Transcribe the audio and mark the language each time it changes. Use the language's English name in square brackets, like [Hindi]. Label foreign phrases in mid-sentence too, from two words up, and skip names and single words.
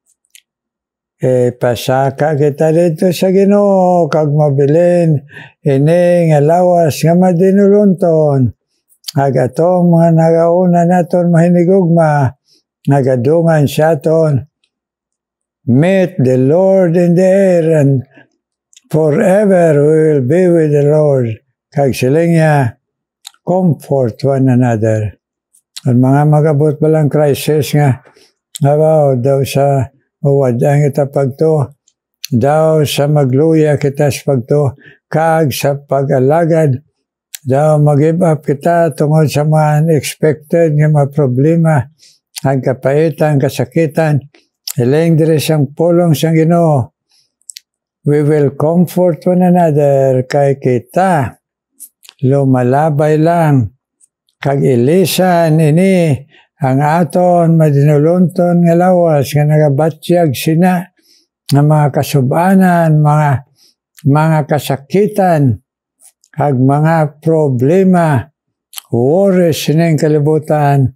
[Hiligaynon] pasaka kita dito sa Ginoo kag mabilin ini nga lawas nga madinulunton ag atong mga nagauna naton mahinigugma nagadungan siya ton, [English] meet the Lord in the air, and forever we will be with the Lord. [Hiligaynon] Kag siling niya, [English] comfort one another. [Hiligaynon] Ang mga magabot palang crisis nga, abaw, daw sa uwadang kita pagto, daw sa magluya kita sa pagto, kag sa pag-alagad, daw mag- [English] give up [Hiligaynon] kita tungod sa mga unexpected nga mga problema, ang kapaitan, kasakitan, hiling diri siyang pulong siyang Ginoo. [English] We will comfort one another [Hiligaynon] kay kita lumalabay lang kag ilisan ini ang aton madinulunton nga lawas nga nagabatyag sina nga mga kasubanan, mga kasakitan kag mga problema, worries sining kalibutan.